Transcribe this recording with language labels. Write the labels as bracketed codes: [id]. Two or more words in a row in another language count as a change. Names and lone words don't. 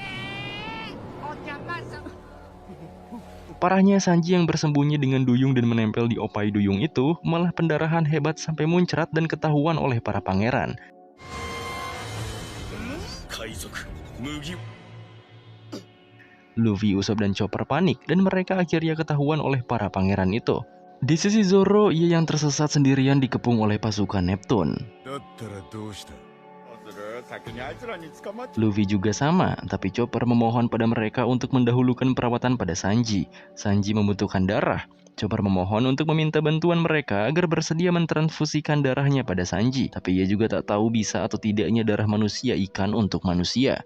[id] Parahnya, Sanji yang bersembunyi dengan duyung dan menempel di opai duyung itu malah pendarahan hebat sampai muncrat dan ketahuan oleh para pangeran. Luffy, Usopp, dan Chopper panik dan mereka akhirnya ketahuan oleh para pangeran itu. Di sisi Zoro, ia yang tersesat sendirian dikepung oleh pasukan Neptune. [ja] だったらどうした？先にあいつらに捕まっちゃ [id] Luffy juga sama, tapi Chopper memohon pada mereka untuk mendahulukan perawatan pada Sanji. Sanji membutuhkan darah. Chopper memohon untuk meminta bantuan mereka agar bersedia mentransfusikan darahnya pada Sanji. Tapi ia juga tak tahu bisa atau tidaknya darah manusia ikan untuk manusia.